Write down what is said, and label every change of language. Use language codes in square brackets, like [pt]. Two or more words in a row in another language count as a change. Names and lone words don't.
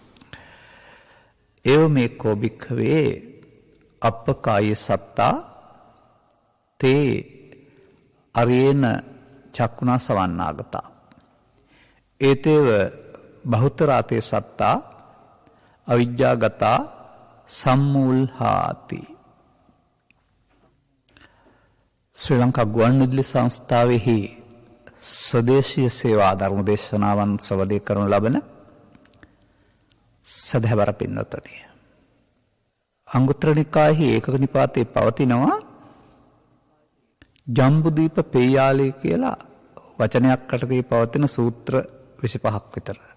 [pi] එව මේ කෝ භික්ඛවේ අප්පකාය සත්තා තේ අරේන චක්කුණා සවන්නාගතා ඒතේව බහුතරාතේ සත්තා අවිජ්ජාගතා සම්මූල්හාති. [si] ශ්‍රී ලංකා ගුවන්විදුලි සංස්ථාවෙහි ස්වදේශීය සේවා ධර්ම දේශනාවන් ශ්‍රවණය කරනු ලබන සදහවර පින්වත්නි, අංගුත්තර නිකායෙහි ඒකක නිපාතේ පවතිනවා ජම්බුදීප පේයාලේ කියලා වචනයක් යටතේ පවතින සූත්‍ර 25ක් විතර.